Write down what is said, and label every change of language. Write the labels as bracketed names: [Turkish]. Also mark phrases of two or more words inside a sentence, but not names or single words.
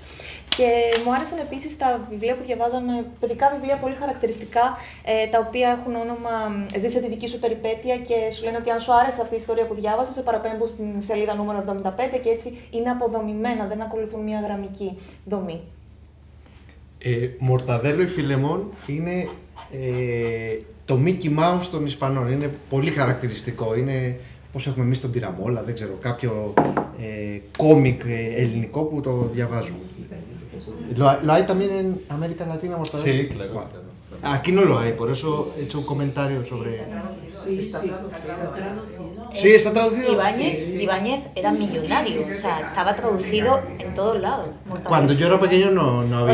[Greek] Και μου άρεσαν επίσης τα βιβλία που διαβάζαμε, παιδικά βιβλία πολύ χαρακτηριστικά, τα οποία έχουν όνομα «Ζήσε τη δική σου περιπέτεια» και σου λένε ότι αν σου άρεσε αυτή η ιστορία που διάβασες, σε παραπέμπω στην σελίδα νούμερο 75 και έτσι είναι αποδομημένα, δεν ακολουθούν μια γραμμική δομή. [Spanish] Mortadelo y Filemón [Greek] είναι το Mickey Mouse των Ισπανών. Είναι πολύ χαρακτηριστικό. Είναι πώς έχουμε εμείς τον Τυραμόλα, δεν ξέρω, κάποιο κόμικ ελληνικό που το διαβάζουμε. [Spanish] ¿Lo hay también en América Latina, Mortadelo? Sí, claro, claro. Aquí no lo hay, por eso he hecho un comentario sobre... Sí, está traducido. Ibáñez era millonario, o sea, estaba traducido en todos lados. Cuando yo era pequeño no había...